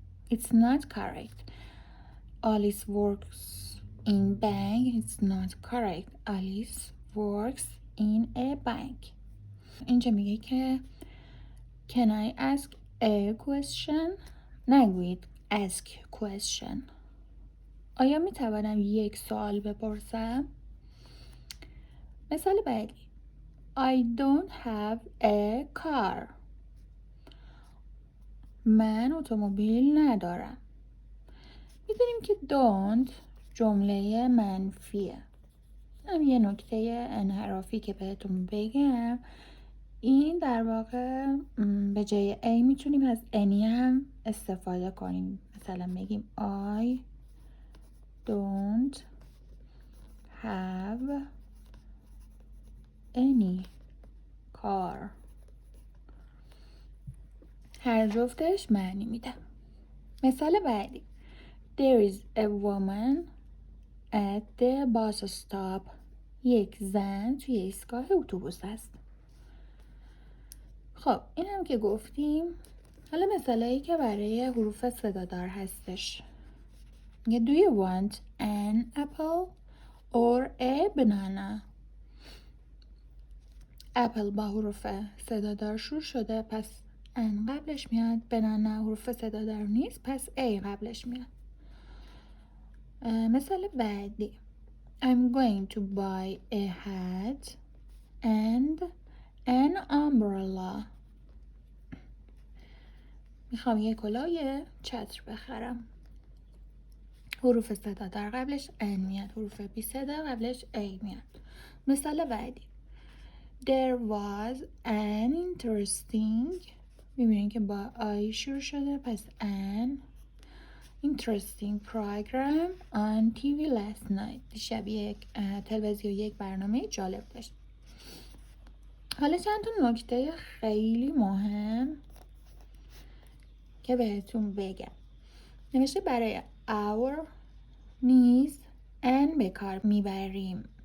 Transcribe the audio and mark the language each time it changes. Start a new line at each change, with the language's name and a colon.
English: It's not correct. Alice works in bank. It's not correct. Alice works in a bank.
Persian: اینجا میگه که
English: Can I ask a question?
Persian: نگویید
English: ask question.
Persian: آیا میتوانم یک سوال بپرسم؟ مثال بعدی.
English: I don't have a car.
Persian: من اتومبیل ندارم. میدونیم که don't جمله منفیه. هم یه نکته انحرافی که بهتون بگم، این در واقع به جای A میتونیم از any هم استفاده کنیم. مثلا بگیم
English: I don't have any car.
Persian: هر جفتش معنی میده. مثال بعدی.
English: There is a woman at the bus stop.
Persian: یک زن توی ایستگاه اتوبوس است. خب این هم که گفتیم. حالا مثالایی که برای حروف صدادار هستش.
English: Do you want an apple or a banana?
Persian: اپل با حروف صدادار شروع شده، پس ان قبلش میاد. بنانا حروف صدادار نیست، پس A قبلش میاد. مثال بعدی.
English: I'm going to buy a hat and an umbrella.
Persian: میخوام یه کلاه یه چتر بخرم. حروف صدادار قبلش ان میاد، حروف بی صدا قبلش A میاد. مثال بعدی.
English: There was an interesting.
Persian: میبینین که با I شروع شده، پس
English: an interesting program on TV last night.
Persian: دیشب تلویزیون یک برنامه جالب داشت. حالا چند تا نکته خیلی مهم که بهتون بگم. نوشته برای our نیز ان به کار میبریم.